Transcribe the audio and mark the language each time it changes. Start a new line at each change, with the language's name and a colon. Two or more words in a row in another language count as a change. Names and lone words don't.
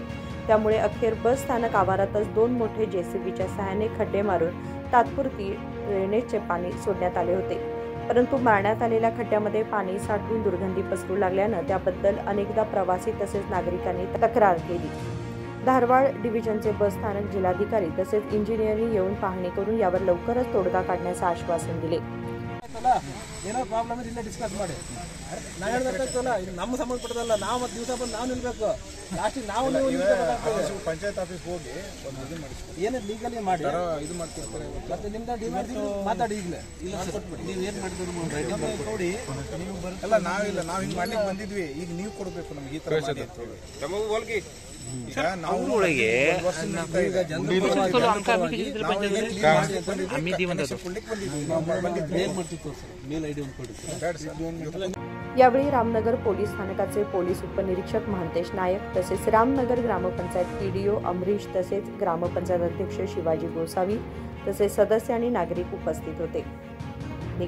Marathi: त्यामुळे अखेर बस स्थानक आवारातच 2 मोठे जेसीबीच्या सहाय्याने खड्डे मारून तात्पुरती ड्रेनेजचे पाणी सोडण्यात आले होते. परंतु मारण्यात आलेल्या खड्ड्यामध्ये पाणी साठून दुर्गंधी पसरू लागल्यानं त्याबद्दल अनेकदा प्रवासी तसेच नागरिकांनी तक्रार केली. धारवाड डिव्हिजनचे बस स्थानक जिल्हाधिकारी तसेच इंजिनियरनी येऊन पाहणी करून यावर लवकरच तोडगा काढण्याचं आश्वासन दिले.
Kannada: ಏನೋ ಪ್ರಾಬ್ಲಮ್ ಇಲ್ಲ ಡಿಸ್ಕಸ್ ಮಾಡಿ ನಾನು ಹೇಳ್ಬೇಕಲ್ಲ ನಮ್ಮ ಸಂಬಂಧಪಟ್ಟದಲ್ಲ ನಾವು ಮತ್ತೆ ದಿವಸ ಬಂದು ನಾವು ನಿಲ್ಬೇಕು ಲಾಸ್ಟ್ ನಾವು ಪಂಚಾಯತ್ ಆಫೀಸ್ ಹೋಗಿ ಒಂದು ಇದು ಮಾಡಿಸ್ತೀವಿ ಏನೇ ಲೀಗಲಿ ಮಾಡಿ ಇದು ಮಾಡ್ತಿರ್ತಾರೆ ಮತ್ತೆ ನಿಮ್ದು ಮಾತಾಡಿ ಈಗಲೇ ನೀವು ಏನು ಮಾಡಿದ್ರು ಕೊಡಿ ಅಲ್ಲ ನಾವಿಲ್ಲ ನಾವು ಹಿಂಗೆ ಮಾಡ್ಲಿಕ್ಕೆ ಬಂದಿದ್ವಿ ಈಗ ನೀವು ಕೊಡಬೇಕು ನಮ್ಗೆ ಈ ತರ ನಮಗೂ ಹೋಲ್ಗಿ ಈಗ ನಾವು
Marathi: यावेळी रामनगर पोलीस स्थानकाचे पोलीस उपनिरीक्षक महंतेश नायक तसेच रामनगर ग्रामपंचायत पीडीओ अमरीश तसेच ग्रामपंचायत अध्यक्ष शिवाजी गोसावी तसेच सदस्य आणि नागरिक उपस्थित होते.